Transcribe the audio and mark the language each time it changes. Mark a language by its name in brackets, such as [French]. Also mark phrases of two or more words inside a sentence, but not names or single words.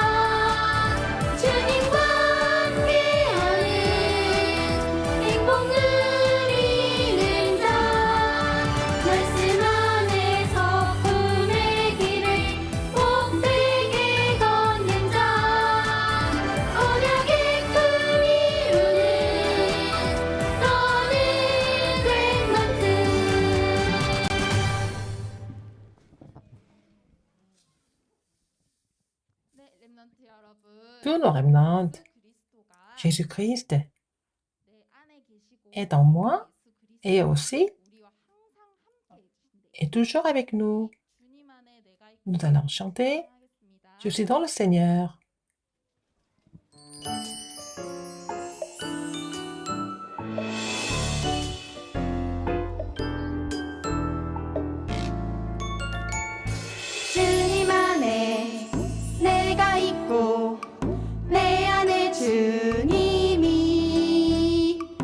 [Korean] 주님과 함께하는 행복 누리는 자 말씀 안에서 꿈의 길을 복되게 걷는 자 언약의 꿈 이루는 너는 랩넌트 [French] Tous nos remnants, Jésus-Christ est en moi et aussi est toujours avec nous. Nous allons chanter Je suis dans le Seigneur. [Korean] 주님 안에 내가 있고 내 안에 주님이